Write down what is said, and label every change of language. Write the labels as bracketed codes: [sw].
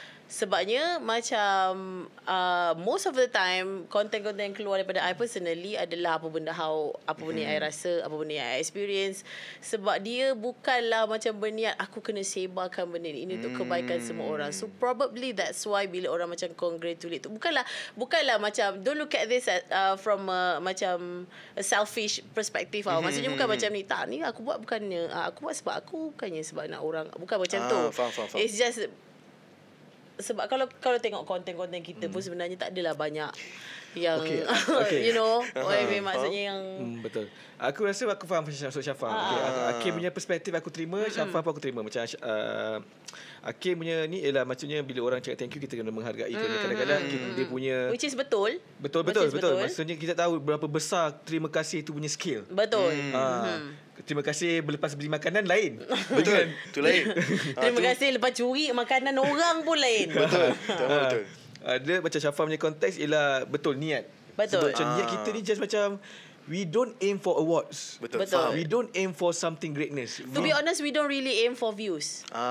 [ms] Sebabnya macam [en] most of the time [ms] konten-konten yang keluar daripada [en] I personally [ms] adalah apa benda yang I rasa, apa benda yang [en] I experience. [ms] Sebab dia bukanlah macam berniat aku kena sebarkan benda ni, ini untuk kebaikan semua orang. [en] So probably that's why [ms] bila orang macam [en] congratulate tu, [ms] bukanlah macam [en] don't look at this from macam a selfish perspective. [ms] Maksudnya bukan macam ni, tak ni aku buat bukannya aku buat sebab aku, bukannya sebab nak orang, bukan macam tu. Faham. [en] It's just [ms] sebab kalau tengok konten-konten kita pun sebenarnya tak adalah banyak yang [en] you know [ms] maksudnya yang betul. Aku rasa aku faham maksud Syafa. Akim punya perspektif aku terima, Syafa pun aku terima. Macam Akim punya ni ialah maksudnya bila orang cakap thank you, kita kena menghargai. Kadang-kadang dia punya, [en] which is [ms] betul. Maksudnya kita tahu berapa besar terima kasih tu punya skill. Betul. Terima kasih lepas beli makanan lain. Betul. Itu lain. Terima kasih lepas curi makanan orang pun lain. Betul. Dia macam Syafa punya konteks ialah betul niat. Betul. Macam niat kita ni just macam [en] we don't aim for awards. [ms] Betul. [en] We don't aim for something greatness. To be honest, we don't really aim for views.